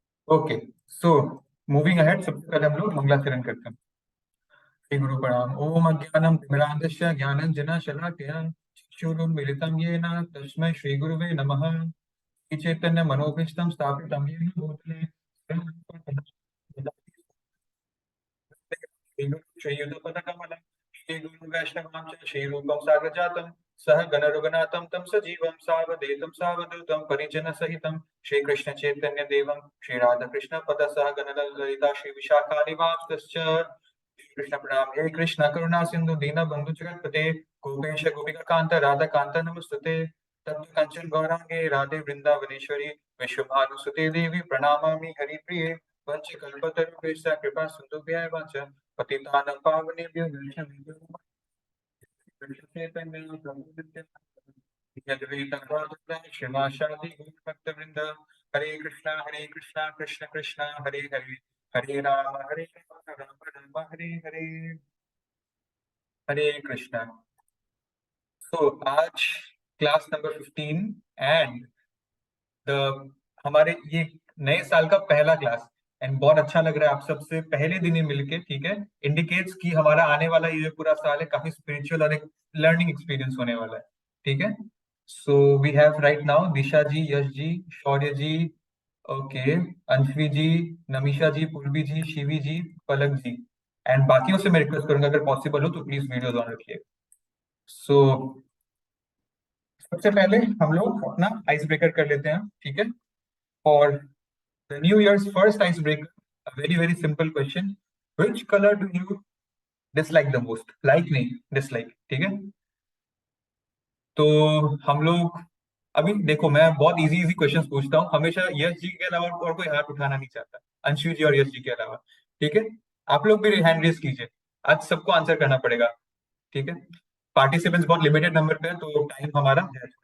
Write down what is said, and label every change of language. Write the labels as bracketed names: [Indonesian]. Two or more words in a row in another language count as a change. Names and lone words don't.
[English] Okay, so moving ahead, [Hindi] सबसे पहले हम लोग मंगलाचरण करते हैं। [Sanskrit] श्री गुरु प्रणाम। ओम अज्ञानम तिमिरान्धस्य ज्ञानांजन शलाकया चक्षुरुन्मीलितं येन तस्मै श्री गुरुवे नमः। श्री चैतन्य मनोभीष्टं स्थापितं येन भूतले श्रीयुतपदकमलं श्रीगुरु वैष्णवां च श्रीरूपं साग्रजातं सह गणरघुनाथं तं सजीवं सावधेतं सावधूतं परिजनसहितं श्रीकृष्ण चैतन्य देवं श्रीराधाकृष्ण पदसह गणललिता श्री विशाखानिवासश्च। कृष्ण प्रणाम। हे कृष्ण करुणा सिंधु दीन बंधु जगतपते गोपेश गोपिका कांत राधा कांत नमस्तुते। तप्त कंचन गौरांगे राधे वृंदावनेश्वरी विश्वभानुसुते देवी प्रणमामि हरिप्रिये। वंशकल्पतरुभ्यश्च कृपा सिन्धुभ्यः एव च पतितानां पावनेभ्यो वैष्णवेभ्यो चैतन्यं प्रभु नित्यानन्द श्रीवासादि गौरभक्तवृंद। हरे कृष्णा कृष्ण कृष्ण हरे हरे हरे राम राम राम हरे हरे। हरे कृष्णा। [Hindi] तो आज क्लास नंबर 15 एंड हमारे ये नए साल का पहला क्लास एंड बहुत अच्छा लग रहा है आप सबसे पहले दिन ही मिलके। ठीक है, इंडिकेट्स कि हमारा आने वाला ये पूरा साल है काफी स्पिरिचुअल और एक [English] learning experience [Hindi] होने वाला है। ठीक है, [English] so we have right now [Hindi] दिशा जी, यश जी, शौर्य जी, ओके, अंशवी जी, नमीशा जी, पूर्वी जी, शिवी जी, पलक जी एंड बाकियों से मैं रिक्वेस्ट करूंगा अगर पॉसिबल हो तो [English] please videos on [Hindi] रखिए। सो सबसे पहले हम लोग अपना [English] ice breaker [Hindi] कर लेते हैं। ठीक है, और [English] the New Year's first icebreaker, a very very simple question. Which color do you dislike the most? Like नहीं, dislike। [Hindi] ठीक है, तो हम लोग अभी देखो, मैं बहुत [English] easy easy questions [Hindi] पूछता हूँ हमेशा। यश जी के अलावा और कोई हाथ उठाना नहीं चाहता, अंशु जी और यश जी के अलावा। ठीक है, आप लोग भी [English] hand raise [Hindi] कीजिए, आज सबको आंसर करना पड़ेगा। ठीक है, पार्टिसिपेंट्स बहुत [English] limited number [Hindi] पे है तो टाइम हमारा है इसका।